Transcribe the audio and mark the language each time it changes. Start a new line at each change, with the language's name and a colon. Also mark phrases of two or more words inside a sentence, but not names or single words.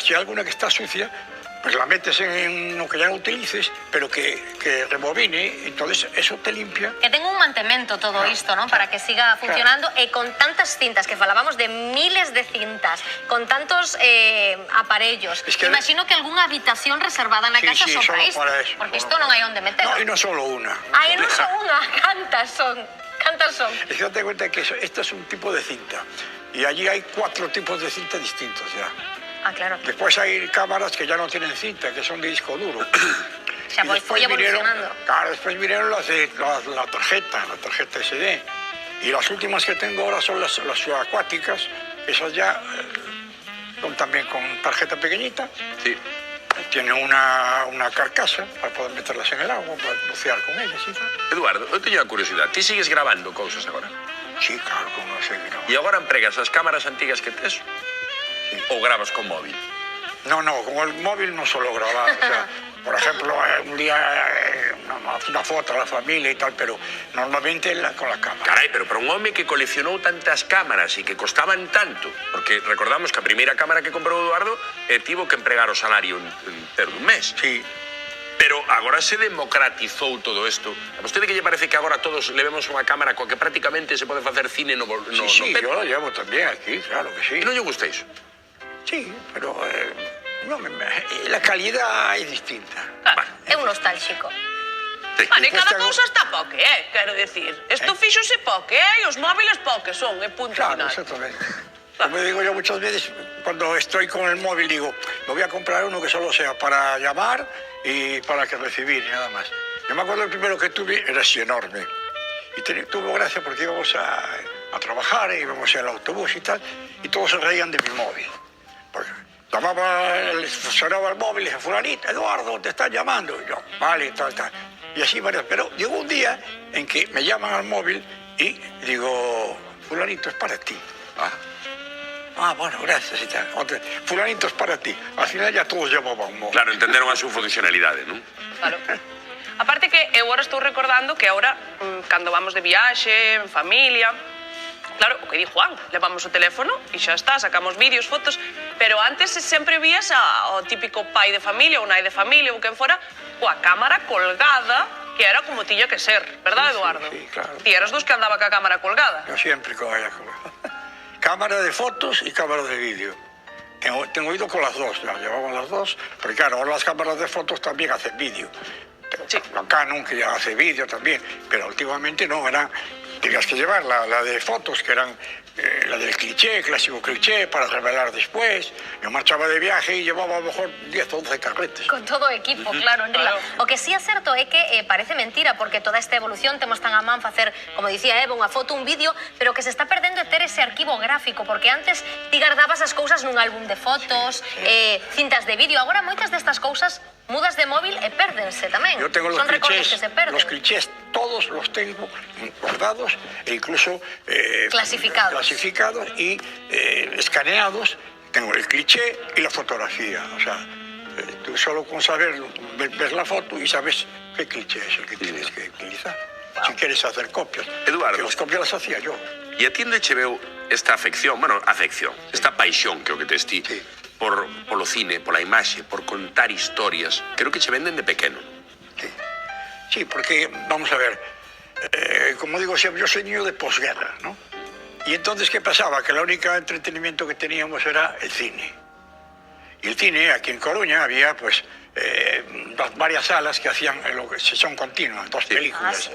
Spanish: Si hay alguna que está sucia, pues la metes en lo que ya no utilices, pero que rebobine, entonces eso te limpia. Que tenga
Galician: un mantemento todo isto, ¿no? Para que siga funcionando e con tantas cintas, que falábamos de miles de cintas, con tantos aparellos.
Spanish: Es que-
Galician: Imagino que algunha habitación reservada na
Spanish: Sí,
Galician: casa
Spanish: sí,
Galician: só
Spanish: solo
Galician: para isto,
Spanish: para eso,
Galician: porque
Spanish: solo
Galician: isto non hai onde meterlo.
Spanish: No, y no solo una.
Galician: Ai, non son unha, cantas son? Cantas son?
Spanish: Es que date cuenta que esto es un tipo de cinta y allí hay 4 tipos de cinta distintos ya. Ah, claro. Después hay cámaras que ya no tienen cinta, que son de disco duro.
Galician: Xa
Spanish: Y después
Galician: foi evolucionando.
Spanish: claro, después vinieron la tarjeta SD. Y las últimas que tengo ahora son las subacuáticas, esas ya son también con tarjeta pequeñita. Sí. Tienen una carcasa para poder meterlas en el agua, para bucear con ellas y tal.
Galician: Eduardo, eu teño a curiosidade. Ti sigues grabando cousas agora?
Spanish: Sí, claro, como no sé,
Galician: E agora empregas as cámaras antigas que tes? Ou gravas con móvil?
Spanish: No, con el móvil no suelo grabar. O sea, por ejemplo, un día una foto a la familia y tal, pero normalmente con la cámara.
Galician: Carai, pero para un home que coleccionou tantas cámaras e que costaban tanto, porque recordamos que a primeira cámara que comprou Eduardo tivo que empregar o salario entero dun mes.
Spanish: Sí.
Galician: Pero agora se democratizou todo isto. A vostede que lle parece que agora todos levemos unha cámara coa que prácticamente se pode facer cine no
Spanish: Sí,
Galician: peto?
Spanish: yo lo llevo también aquí, claro que sí.
Galician: E non lle gusta iso?
Spanish: Sí, pero la calidad es distinta.
Galician: É un nostálxico. Vale, cada cousa está po que é, quero decir. Isto fíxose po que é e os móviles po que son, e punto
Spanish: Claro,
Galician: final.
Spanish: exactamente. Como digo yo muchas veces, cuando estoy con el móvil, digo, me voy a comprar uno que solo sea para llamar y para que recibir y nada más. Yo me acuerdo el primero que tuve, era así enorme. Y tuvo gracia porque íbamos a trabajar, íbamos en el autobús y tal, y todos se reían de mi móvil. Porque sonaba el móvil y dije, fulanito, Eduardo, te están llamando. Y yo, vale, tal. Y así varias. Pero llegó un día en que me llaman al móvil y digo, fulanito, es para ti. Bueno, gracias y tal. Fulanito es para ti. Al final ya todos llamaban móvil. Claro,
Galician: entenderon a súa funcionalidade, non?
Spanish: Claro.
Galician: Aparte que eu agora estou recordando que agora, cando vamos de viaxe, en familia, claro, o que di Juan, levamos o teléfono e xa está, sacamos vídeos, fotos, pero antes sempre vías ao típico pai de familia ou nai de familia ou quen fora, coa cámara colgada, que era como tiña que ser, verdad, Eduardo?
Spanish: Sí, claro.
Galician: Ti eras dos que andaba ca cámara colgada.
Spanish: Yo siempre con ella. Cámara de fotos y cámara de vídeo. Tengo ido con las dos, ya llevamos las dos, porque claro, ahora las cámaras de fotos también hacen vídeo. Sí. La Canon que ya hace vídeo también, pero últimamente no, tenías que llevar la de fotos, que eran la del cliché, clásico cliché, para revelar después. Yo marchaba de viaje y llevaba a lo mejor 10 o 11 carretes.
Galician: Con todo o equipo, claro, enriba. O que sí é certo é que parece mentira, porque toda esta evolución temos tan a man facer, como dicía Eva, unha foto, un vídeo, pero que se está perdendo é ter ese arquivo gráfico, porque antes ti guardabas as cousas nun álbum de fotos, cintas de vídeo, agora moitas destas cousas mudas de móvil e pérdense tamén.
Spanish: Yo tengo
Galician: Son recortes que se perden.
Spanish: los clichés todos los tengo guardados e incluso clasificados y escaneados. Tengo el cliché y la fotografía. O sea, tú solo con saber ves la foto y sabes qué cliché es el que tienes que utilizar. Si quieres hacer copias. Eduardo. Que las copias las hacía yo.
Galician: E a ti onde che veu esta afección, esta paixón que o que tes ti,
Spanish: Sí.
Galician: polo cine, pola imaxe, por contar historias, creo que che venden de pequeno.
Spanish: Sí, porque, vamos a ver, como digo siempre, yo soy niño de posguerra, ¿no? Y entonces, ¿qué pasaba? Que el único entretenimiento que teníamos era el cine. Y el cine, aquí en Coruña, había pues varias salas que hacían sesión continua, dos películas. ¿Sí?